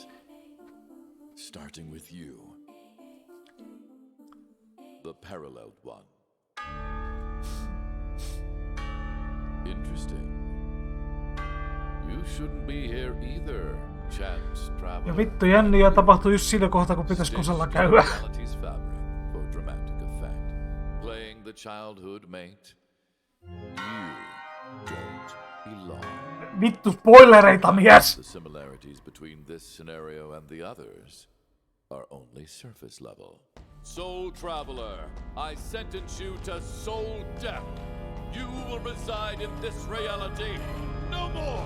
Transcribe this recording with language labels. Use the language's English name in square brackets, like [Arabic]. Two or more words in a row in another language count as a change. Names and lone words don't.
[English] Starting with you. The paralleled one. Interesting. You shouldn't be here either, chance traveler. [Finnish] Ja vittu jänniä tapahtui just siinä kohtaa, kun pitäis kusella käydä. [English] For dramatic effect. Playing the childhood mate. You don't belong. [Finnish] Vittu spoilereita, mies! [English] The similarities between this scenario and the others are only surface level. Soul Traveler, I sentence you to soul death. You will reside in this reality. No more!